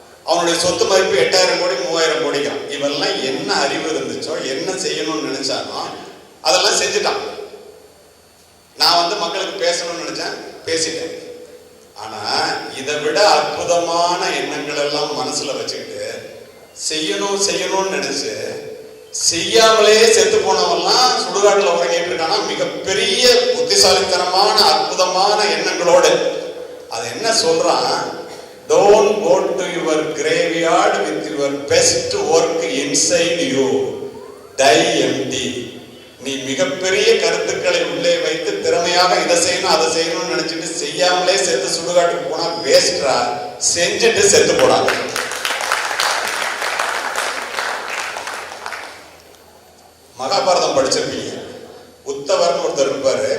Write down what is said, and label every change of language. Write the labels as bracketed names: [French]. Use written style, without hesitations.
[Tamil] அவனுடைய சொத்து மதிப்பு 8000 கோடி 3000 கோடிக்கான். இவெல்லாம் என்ன அறிவு இருந்துச்சோ, என்ன செய்யணும்னு நினைச்சானோ அதெல்லாம் செஞ்சுட்டான். நான் வந்து மக்களுக்கு பேசணும்னு நினைச்சேன், பேசிட்டேன். ஆனா இதை விட அற்புதமான எண்ணங்கள் எல்லாம் மனசுல வச்சுக்கிட்டு செய்யணும் செய்யணும்னு நினைச்சு செய்யாமலே செத்து போனவெல்லாம் சுடுகாட்டுல உறங்கிட்டு இருக்கானா. மிகப்பெரிய புத்திசாலித்தனமான அற்புதமான எண்ணங்களோடு அது என்ன சொல்றான், [English] don't go to your graveyard with your best work inside you, die empty. [Tamil] நீ மிகப்பெரிய கருத்துக்களை உள்ளே வைத்து திறமையாக இதை செய்யணும் அதை செய்யணும்னு நினைச்சிட்டு செய்யாமலே செத்து சுடுகாட்டுக்கு போனா வேஸ்டா, செஞ்சுட்டு செத்து போடாங்க. மகாபாரதம் படிச்சிருப்பீங்க. உத்தவர்னு ஒருத்தர் இருப்பாரு.